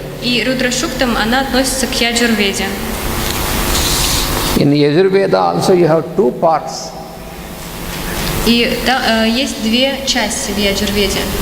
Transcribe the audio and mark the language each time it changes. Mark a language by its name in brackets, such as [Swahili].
[Russian] И Рудра Шуктам, она относится к Яджурведе. [English] In Yajurveda also you have two parts. [Russian] И есть две части в Яджурведе.